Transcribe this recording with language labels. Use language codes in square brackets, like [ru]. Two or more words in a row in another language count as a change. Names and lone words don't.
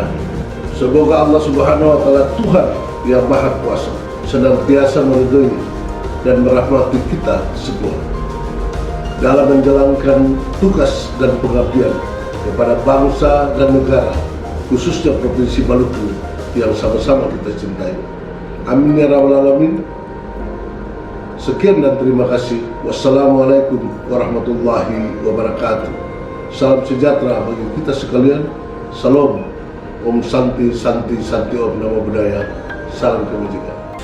[id] Semoga Allah [ar] سبحانه وتعالى, [id] Tuhan yang Maha Kuasa, senantiasa meridhoi dan merahmati kita semua dalam menjalankan tugas dan pengabdian kepada bangsa dan negara, khususnya Provinsi Maluku yang sama-sama kita cintai. [ar] آمين يا رب العالمين. [id] Sekian dan terima kasih. [ar] والسلام عليكم ورحمة الله وبركاته. [id] Salam sejahtera bagi kita sekalian. Salam. [sa] ॐ शान्ति शान्ति शान्ति ॐ [pi] Namo Buddhaya. [id] Salam kebajikan.